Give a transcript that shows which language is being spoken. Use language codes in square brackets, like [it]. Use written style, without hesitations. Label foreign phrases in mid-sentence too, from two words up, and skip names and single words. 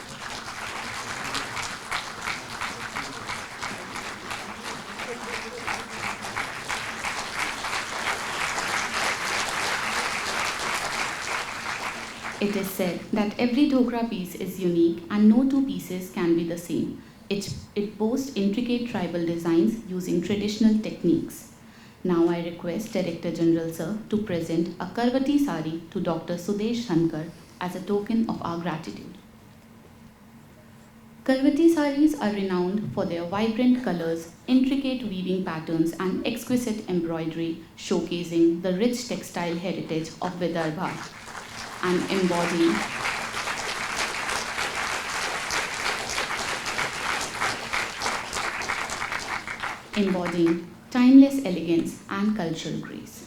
[en] It is said that every Dhokra piece is unique and no two pieces can be the same. It boasts intricate tribal designs using traditional techniques. Now I request Director General Sir to present a Karvati sari to Dr. Sudesh Dhankhar as a token of our gratitude. Karvati saris are renowned for their vibrant colors, intricate weaving patterns and exquisite embroidery showcasing the rich textile heritage of Vidarbha and embodying timeless elegance and cultural grace.